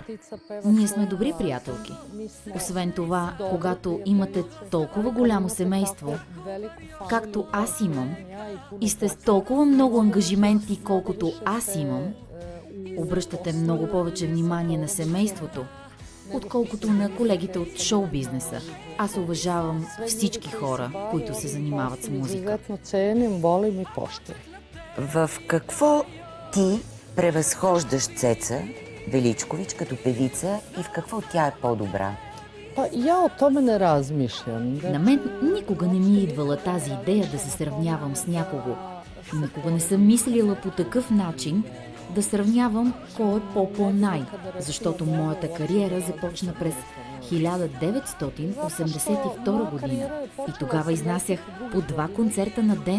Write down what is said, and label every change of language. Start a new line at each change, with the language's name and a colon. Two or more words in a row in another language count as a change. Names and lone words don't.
Bulgarian: Ние сме добри приятелки. Освен това, когато имате толкова голямо семейство, както аз имам, и сте с толкова много ангажименти, колкото аз имам, обръщате много повече внимание на семейството, отколкото на колегите от шоу-бизнеса. Аз уважавам всички хора, които се занимават с музика.
Serbian: Изветно ценим, волим и пощери.
Bulgarian: В какво ти превъзхождаш Цеца Величкович като певица и в какво тя е по-добра?
Serbian: Pa ja o tome ne razmišljam.
Bulgarian: На мен никога не ми е идвала тази идея да се сравнявам с някого. Никога не съм мислила по такъв начин да сравнявам кой е по-най, защото моята кариера започна през 1982 година и тогава изнасях по 2 концерта на ден.